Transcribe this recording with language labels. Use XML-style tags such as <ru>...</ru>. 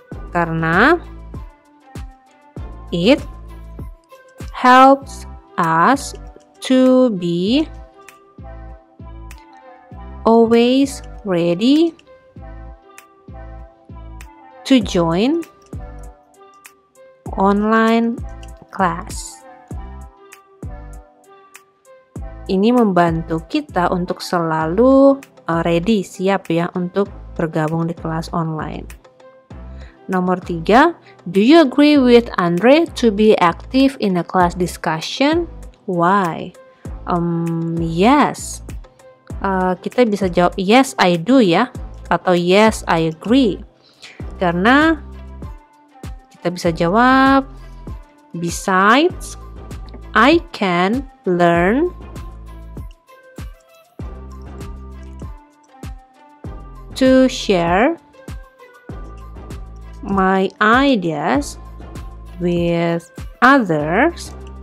<en>Karena it helps us to be always ready to join online class.</en> <id>Ini membantu kita untuk selalu ready, siap ya untuk bergabung di kelas online. Nomor 3,</id> <en>do you agree with Andre to be active in a class discussion? Why? Yes.</en> <id>Kita bisa jawab</id> <en>yes I do</en> <id>ya, atau</id> <en>yes I agree.</en> <id>Karena kita bisa jawab,</id> <en>besides I can learn to share my ideas with others.</en>